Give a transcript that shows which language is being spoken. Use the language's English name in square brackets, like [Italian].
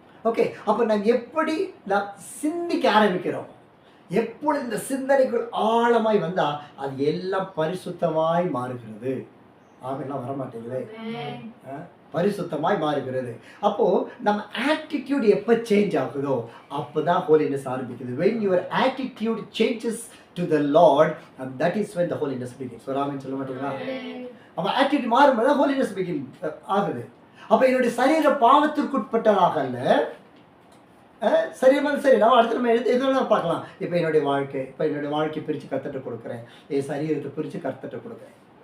[Tamil] Okay, அப்போ நாம் எப்படி நாம் சிந்திக்க ஆரம்பிக்கிறோம், எப்பொழுது இந்த சிந்தனைக்குள் ஆழமாய் வந்தா அது எல்லாம் பரிசுத்தமாய் மாறுகிறது. ஆமெல்லாம் வரமாட்டேங்குது, பரிசுத்தமாய் மாறுகிறது. அப்போ நம்ம ஆட்டிடியூட் எப்போ சேஞ்ச் ஆகுதோ அப்போதான் ஹோலினஸ் ஆரம்பிக்குது. [English] when your attitude changes to the Lord, and that is when the holiness begins. [Tamil] ஆமென் சொல்ல மாட்டீங்களா? அப்போ ஆட்டிடியூட் மாறும்போது ஹோலினஸ் பிகின் ஆகுது. அப்போ என்னுடைய சரீர பாவத்திற்குட்பட்டதாக அல்ல, சரி நம்ம அடுத்து நம்ம எதுவும் பார்க்கலாம். இப்போ என்னுடைய வாழ்க்கை பிரித்து கர்த்தர்ட்ட கொடுக்குறேன், என் சரீரத்தை பிரித்து கர்த்தர்ட்ட கொடுக்குறேன்.